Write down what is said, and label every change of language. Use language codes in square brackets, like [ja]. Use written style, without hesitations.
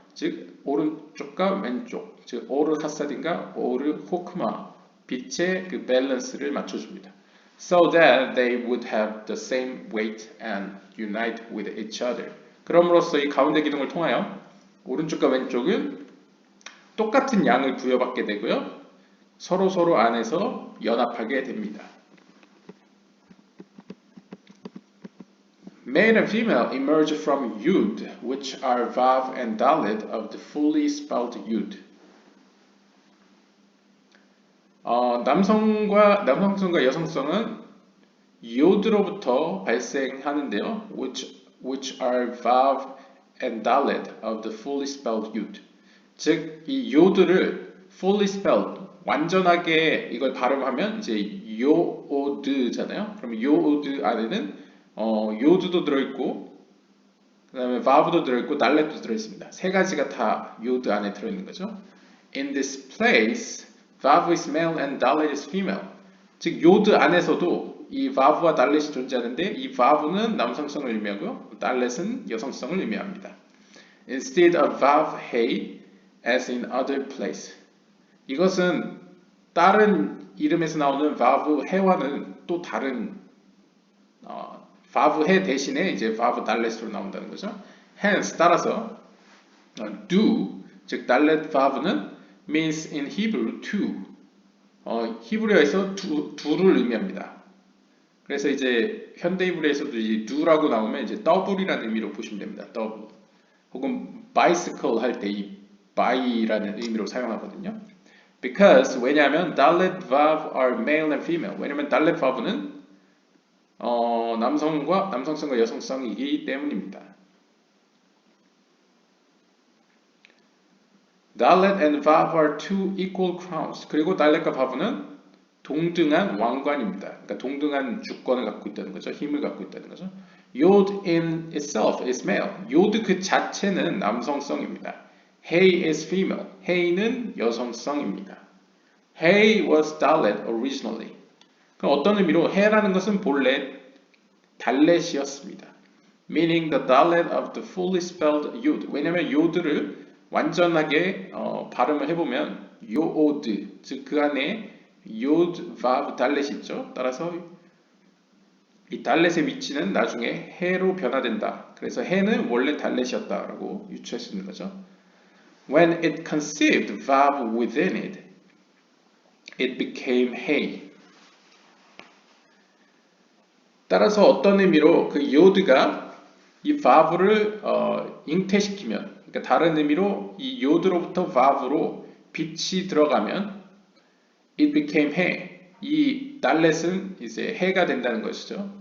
[ko] 즉 오른쪽과 왼쪽, 즉 오르 하사딘과 오르 호크마 빛의 그 밸런스를 맞춰줍니다. [en] So that they would have the same weight and unite with each other. [ko] 그럼으로써 이 가운데 기둥을 통하여 오른쪽과 왼쪽은 똑같은 양을 부여받게 되고요. 서로 안에서 연합하게 됩니다. [en] Male and female emerge from Yud, which are Vav and Dalet of the fully spelled Yud. [ko] 남성성과 여성성은 요드로부터 발생하는데요. [en] which are Vav and Dalet of the fully spelled Yud. [ko] 즉, 이 요드를 [en] fully spelled, [ko] 완전하게 이걸 발음하면 이제 요오드잖아요. 그럼 요오드 안에는 요드도 들어있고, 그 다음에 바브도 들어있고, 달렛도 들어있습니다. 세 가지가 다 요드 안에 들어있는 거죠. [en] In this place, vav is male and dalet is female. [ko] 즉 요드 안에서도 이 vav와 달렛이 존재하는데 이 vav는 남성성을 의미하고요, 달렛은 여성성을 의미합니다. [en] Instead of vav hey, as in other place. [ko] 이것은 다른 이름에서 나오는 vav 해와는 또 다른 vav 해 대신에 이제 vav 달렛으로 나온다는 거죠. [en] Hence [ko] 따라서 [en] do [ko] 즉 달렛 [en] vav는 means in Hebrew two. [ko] 히브리어에서 두를 의미합니다. 그래서 이제 현대 히브리어에서도 이 do라고 나오면 이제 double이라는 의미로 보시면 됩니다. [en] double. [ko] 혹은 bicycle 할 때 이 by라는 의미로 사용하거든요. [en] Because [ko] 왜냐하면 [en] 달렛 vav are male and female. [ko] 왜냐하면 달렛 vav는 남성성과 여성성이기 때문입니다. [en] 달렛 and vav are two equal crowns. [ko] 그리고 달렛과 바브는 동등한 왕관입니다. 그러니까 동등한 주권을 갖고 있다는 거죠. 힘을 갖고 있다는 거죠. [en] Yod in itself is male. [ko] 요드 그 자체는 남성성입니다. [en] Hey is female. [ko] Hey는 여성성입니다. [en] Hey was Dalet originally. [ko] 그럼 어떤 의미로 해라는 것은 본래 달렛이었습니다. [en] Meaning the Dalet of the fully spelled Yod. [ko] 왜냐하면 요드를 완전하게 발음을 해보면 요오드, 즉 그 안에 요드, 바브, 달렛이 있죠. 따라서 이 달렛의 위치는 나중에 해로 변화된다. 그래서 해는 원래 달렛이었다라고 유추할 수 있는 거죠. [en] When it conceived vav within it, it became hey. [ko] 따라서 어떤 의미로 그 요드가 이 vav를 잉태시키면, 그러니까 다른 의미로 이 요드로부터 vav로 빛이 들어가면 [en] it became he. [ko] 이 달렛은 이제 해가 된다는 것이죠.